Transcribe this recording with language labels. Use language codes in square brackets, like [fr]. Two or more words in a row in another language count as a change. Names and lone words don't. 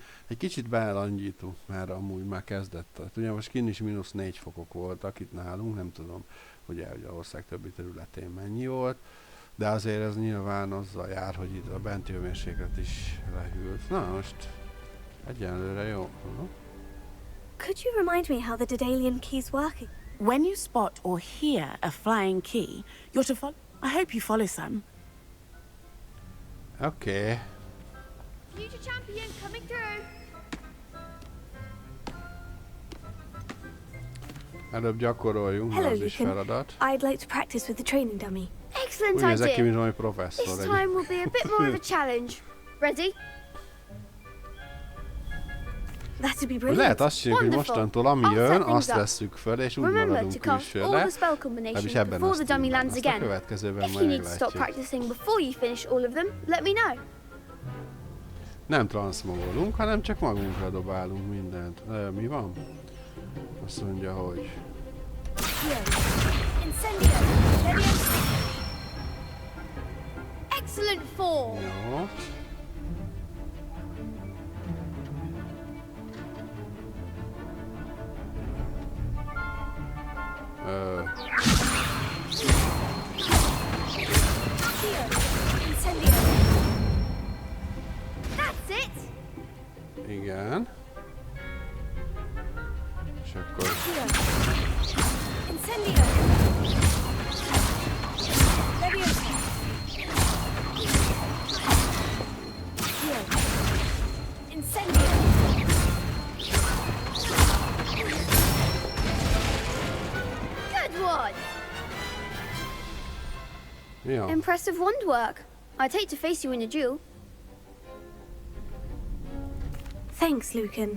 [hu] Egy kicsit belangyítunk, mert amúgy már kezdett. Ugye most kint is -4 fokok voltak itt nálunk, nem tudom, ugye az ország többi területén mennyi volt, de azért ez nyilván azzal jár, hogy itt a benti hőmérséklet is lehűlt. Na most, egyenlőre jó. [en] Could you remind me how the Daedalian key's working? When you spot or hear a flying key, you're to follow. I hope you follow some. [hu] Oké. [en] Future champion coming through. [hu] Előbb gyakoroljunk, [en] Hello, [hu] az is [en] Lucan. [hu] feladat. [en] I'd like to practice with the training dummy. Excellent [hu] Úgy nézek ki, [en] idea. [hu] mint valami professzor. [en] This [hu] egy- [en] time will be a bit more of a challenge. Ready? That'd be [hu] Lehet [en] brilliant. [hu] azt csinálni, hogy [en] Wonderful. [hu] mostantól ami [en] I'll [hu] jön, [en] set things [hu] azt [en] up. [hu] vesszük föl, és úgy [en] Remember [hu] maradunk [en] to cast all [hu] külsőre. [en] the spell [hu] Legalábbis [en] combinations [hu] ebben [en] before [hu] a [en] the dummy [hu] stílben. [en] lands [hu] Azt a [en] again. [hu] következőben [en] If you [hu] majd [en] need to stop [hu] meglátjuk. [en] practicing before you finish all of them, let me know. [hu] Nem transzmogolunk, hanem csak magunkra dobálunk mindent. Mi van? Azt mondja, hogy... [en] Incendio. Excellent form. [hu] Jó. [en] Incendio. That's it. [hu] Igen. És akkor... [en] Incendio. Incendio. Good one. [hu] Jó. [en] Impressive wand work. I'd hate to face you in a duel. Thanks, Lucan.